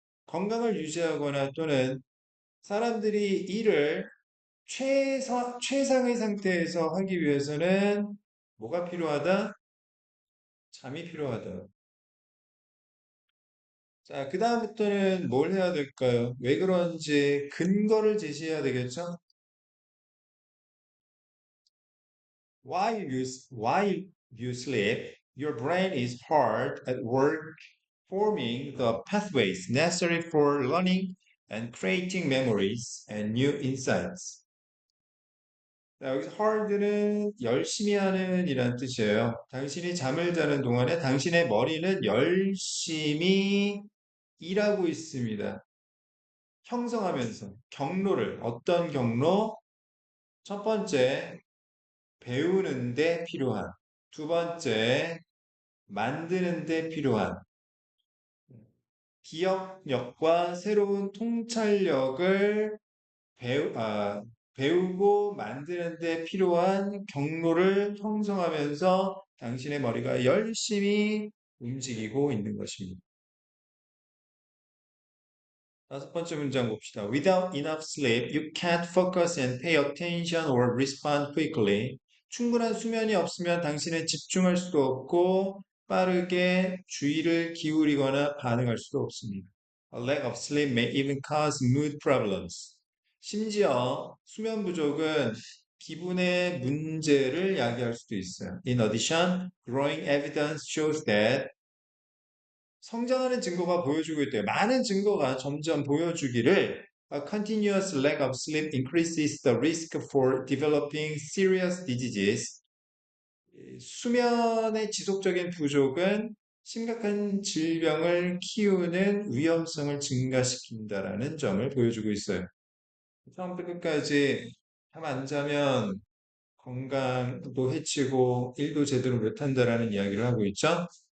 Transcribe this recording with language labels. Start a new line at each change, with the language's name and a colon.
Korean: 건강을 유지하거나 또는 사람들이 일을 최상의 상태에서 하기 위해서는 뭐가 필요하다? 잠이 필요하다. 자, 그 다음부터는 뭘 해야 될까요? 왜 그런지 근거를 제시해야 되겠죠?
English: While you sleep, your brain is hard at work forming the pathways necessary for learning and creating memories and new insights.
Korean: 자, 여기서 hard는 열심히 하는 이란 뜻이에요. 당신이 잠을 자는 동안에 당신의 머리는 열심히 일하고 있습니다. 형성하면서 경로를 어떤 경로? 첫 번째, 배우는 데 필요한. 두 번째, 만드는 데 필요한. 기억력과 새로운 통찰력을 배우고 만드는 데 필요한 경로를 형성하면서 당신의 머리가 열심히 움직이고 있는 것입니다. 다섯 번째 문장 봅시다.
English: Without enough sleep, you can't focus and pay attention or respond quickly.
Korean: 충분한 수면이 없으면 당신은 집중할 수도 없고 빠르게 주의를 기울이거나 반응할 수도 없습니다.
English: A lack of sleep may even cause mood problems.
Korean: 심지어 수면 부족은 기분의 문제를 야기할 수도 있어요.
English: In addition, growing evidence shows that
Korean: 성장하는 증거가 보여주고 있대요. 많은 증거가 점점 보여주기를
English: A continuous lack of sleep increases the risk for developing serious diseases.
Korean: 수면의 지속적인 부족은 심각한 질병을 키우는 위험성을 증가시킨다라는 점을 보여주고 있어요. 처음부터 끝까지 잠 안 자면 건강도 해치고 일도 제대로 못한다라는 이야기를 하고 있죠.